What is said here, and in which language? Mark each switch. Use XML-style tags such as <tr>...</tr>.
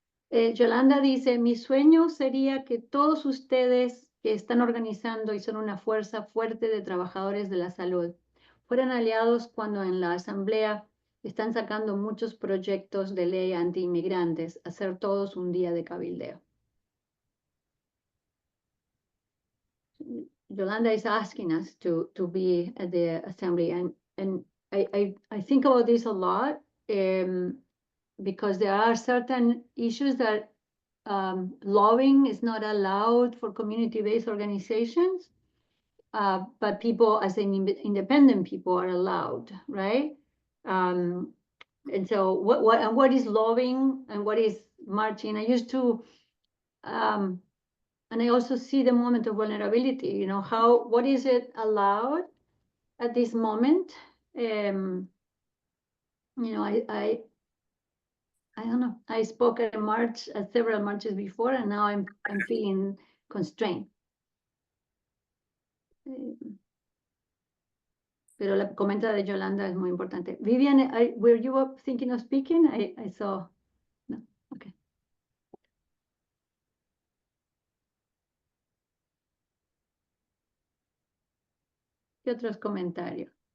<es>Yolanda dice, mi sueño sería que todos ustedes que están organizando y son una fuerza fuerte de trabajadores de la salud fueran aliados cuando en la asamblea están sacando muchos proyectos de ley anti-inmigrantes, hacer todos un día de cabildeo.</es> <en>Yolanda is asking us to be at the assembly, and I think about this a lot because there are certain issues that lobbying is not allowed for community-based organizations, but people as independent people are allowed, right? And so what is lobbying and what is marching? I used to, and I also see the moment of vulnerability, you know, what is it allowed at this moment? You know, I don't know. I spoke at a march, at several marches before, and now I'm feeling constrained.</en> <es>Pero la comenta de Yolanda es muy importante.</es> <en>Vivian, were you up thinking of speaking? I saw. No, okay.</en> <es>¿Qué otros comentarios?</es>